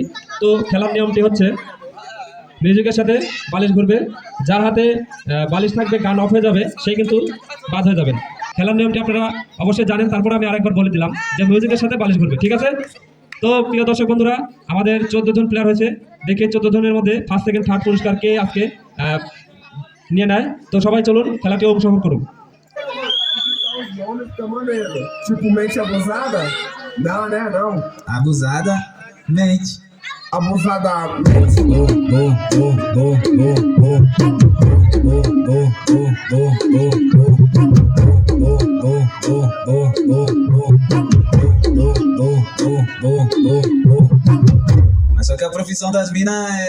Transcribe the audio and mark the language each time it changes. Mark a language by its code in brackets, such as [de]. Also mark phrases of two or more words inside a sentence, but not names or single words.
[bn] তো খেলার নিয়মটি হচ্ছে মিউজিকের সাথে বালিশ ঘুরবে, যার হাতে বালিশ থাকবে গান অফ হয়ে যাবে সেই কিন্তু বাদ হয়ে যাবেন। খেলার নিয়মটি আপনারা অবশ্যই জানেন, তারপরে আমি আরেকবার বলে দিলাম যে মিউজিকের সাথে বালিশ ঘুরবে, ঠিক আছে? তো প্রিয় দর্শক বন্ধুরা, আমাদের 14 জন প্লেয়ার hয়েছে। দেখে 14 জনের মধ্যে [en] first second third [bn] পুরস্কার কে আজকে নিয়ে নেয়। তো সবাই চলুন খেলাটি অংশগ্রহণ করুন। [pt] Tipo, mente abusada? Não, né? Não. Abusada, mente. Abusadamente. Mas só que a profissão das minas é.